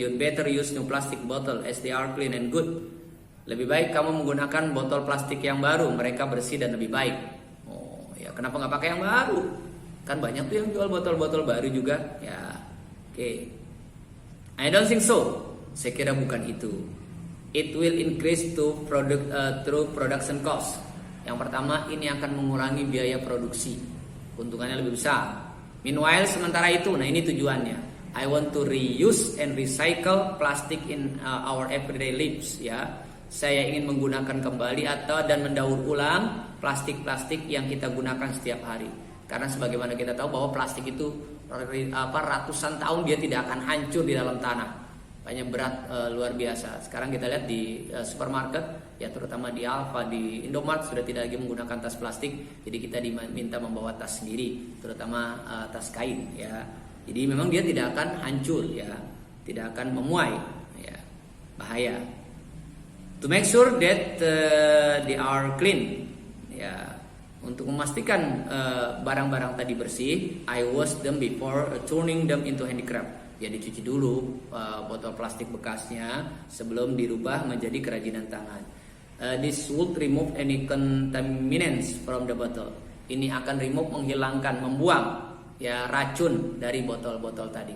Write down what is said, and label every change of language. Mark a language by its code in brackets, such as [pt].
[en] You better use new plastic bottle as they are clean and good. [id] Lebih baik kamu menggunakan botol plastik yang baru, mereka bersih dan lebih baik. Oh, ya kenapa nggak pakai yang baru? Kan banyak tuh yang jual botol-botol baru juga. Ya, oke. [en] I don't think so. [id] Saya kira bukan itu. [en] It will increase through production cost. [id] Yang pertama, ini akan mengurangi biaya produksi. Keuntungannya lebih besar. Meanwhile, sementara itu, nah ini tujuannya. [en] I want to reuse and recycle plastic in our everyday lives. [id] Ya, saya ingin menggunakan kembali dan mendaur ulang plastik-plastik yang kita gunakan setiap hari. Karena sebagaimana kita tahu bahwa plastik itu ratusan tahun dia tidak akan hancur di dalam tanah. Banyak berat luar biasa. Sekarang kita lihat di supermarket, ya terutama di Alfa, di Indomart sudah tidak lagi menggunakan tas plastik. Jadi kita diminta membawa tas sendiri, terutama tas kain. Ya, jadi memang dia tidak akan hancur, ya, tidak akan memuai, ya, bahaya. [en] To make sure that they are clean, [id] ya, untuk memastikan barang-barang tadi bersih, [en] I wash them before turning them into handicraft. [id] Ya, dicuci dulu botol plastik bekasnya sebelum dirubah menjadi kerajinan tangan. [en] This would remove any contaminants from the bottle. [id] Ini akan menghilangkan, membuang ya racun dari botol-botol tadi.